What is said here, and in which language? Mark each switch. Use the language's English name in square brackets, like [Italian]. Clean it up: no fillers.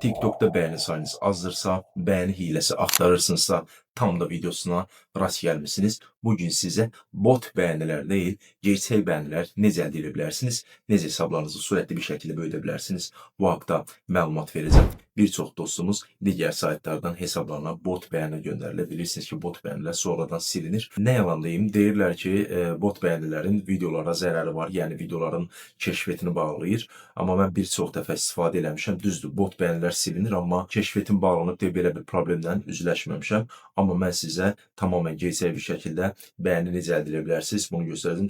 [Turkish] TikTok'ta beğeni sayınız azdırsa, beğeni hilesi aktarırsınızsa tam da videosuna rast gelmişsiniz. Bugün size bot beğeniler değil, gerçek beğeniler [Azerbaijani] necə əldə edə bilərsiniz, necə hesablarınızı sürətli bir şəkildə böyüdə bilərsiniz. Bu haqda məlumat verəcəm. Bir çox dostumuz digər saytlardan hesablarına bot beğeni göndərilir. Bilirsiniz ki, bot beğenilər sonradan silinir. Nə yalan deyim, deyirlər ki, bot beğenilərin videolara zərəri var, yəni videoların keşfetini bağlayır. Amma mən bir çox dəfə istifadə eləmişəm. Düzdür, bot beğenilər silinir, amma keşfetim bağlanıb deyə belə bir problemlə üzləşməmişəm. Amma mən sizə tamamilə gerçək bir şəkildə beğeni necə əldə edə bilərsiniz bunu göstərəcəm.